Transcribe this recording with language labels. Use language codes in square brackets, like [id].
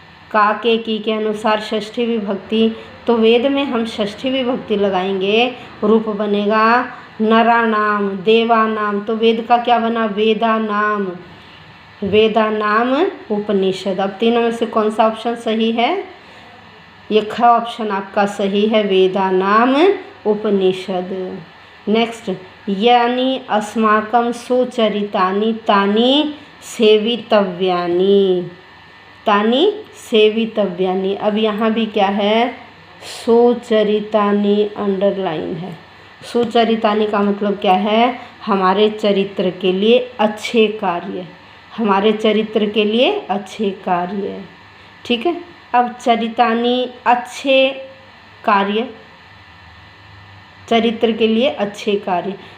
[hi] का के अनुसार षष्ठी विभक्ति, तो वेद में हम षष्ठी विभक्ति लगाएंगे, रूप बनेगा [sa] नराणाम देवानाम। [hi] तो वेद का क्या बना? [sa] वेदानाम, वेदानाम उपनिषद। [hi] अब तीनों में से कौन सा ऑप्शन सही है? ये ख ऑप्शन आपका सही है, [sa] वेदानाम उपनिषद। [hi] नेक्स्ट, यानी [sa] अस्माकं सुचरितानि तानि सेवितव्यानि, तानि सेवितव्यानि। [hi] अब यहाँ भी क्या है? सुचरितानि अंडरलाइन है। सुचरितानि का मतलब क्या है? हमारे चरित्र के लिए अच्छे कार्य, हमारे चरित्र के लिए अच्छे कार्य। ठीक है। अब चरितानि अच्छे कार्य, चरित्र के लिए अच्छे कार्य।